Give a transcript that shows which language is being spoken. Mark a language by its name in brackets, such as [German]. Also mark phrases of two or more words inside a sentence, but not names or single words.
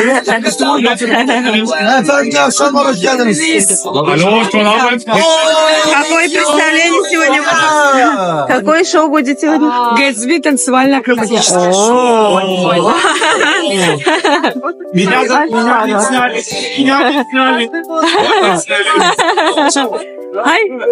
[Turkish] Efendim akşamlar hoş geldiniz. [Russian] Алло, что надо? Какое представление сегодня? Какое шоу будет сегодня? Гэтсби танцевально-акробатическое. Меня не сняли. Меня не сняли. Ay.